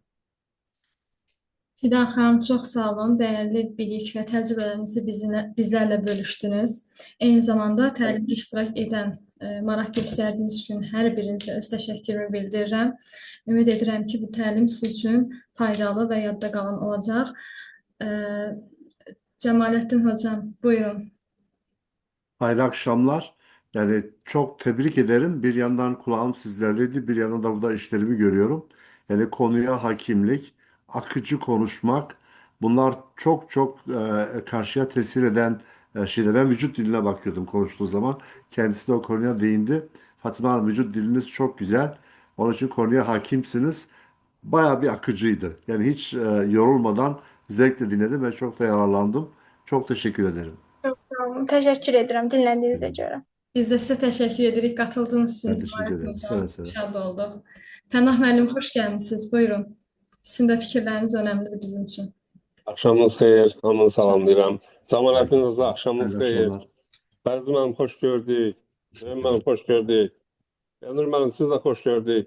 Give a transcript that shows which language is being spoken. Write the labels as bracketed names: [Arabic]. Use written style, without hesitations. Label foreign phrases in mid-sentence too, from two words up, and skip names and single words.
[Azerbaijani] Fidan xanım, çox sağ olun. Dəyərli bilik və təcrübələrinizi bizlərlə bölüşdünüz. Eyni zamanda təlimdə iştirak edən, maraq göstərdiyiniz üçün hər birinizə öz təşəkkürümü bildirirəm. Ümid edirəm ki, bu təlim sizin üçün faydalı və yadda qalan olacaq. Cəmaləddin hocam, buyurun. [Turkish] Hayırlı akşamlar. Yani çok tebrik ederim. Bir yandan kulağım sizlerleydi, bir yandan da burada işlerimi görüyorum. Yani konuya hakimlik, akıcı konuşmak, bunlar çok çok karşıya tesir eden şeyler. Ben vücut diline bakıyordum konuştuğu zaman. Kendisi de o konuya değindi. Fatma Hanım, vücut diliniz çok güzel. Onun için konuya hakimsiniz. Bayağı bir akıcıydı. Yani hiç yorulmadan zevkle dinledim ve çok da yararlandım. Çok teşekkür ederim. [Azerbaijani] Çox sağ olun. Təşəkkür edirəm dinlədiyinizə görə. Biz də sizə təşəkkür edirik qatıldığınız üçün. [Turkish] Ben teşekkür ederim. Seve seve. [Azerbaijani] Şad olduq. Pənah müəllim, xoş gəlmisiniz. Buyurun. Sizin də fikirləriniz önəmlidir bizim üçün. Axşamınız xeyir, hamını salamlayıram. Cəmaləddin Rza, axşamınız [Turkish] Hayırlı [Azerbaijani] xeyir. [Turkish] akşamlar. [Azerbaijani] Fərid müəllim, xoş gördük. Rəhim müəllim, xoş gördük. Yanur müəllim, siz də xoş gördük.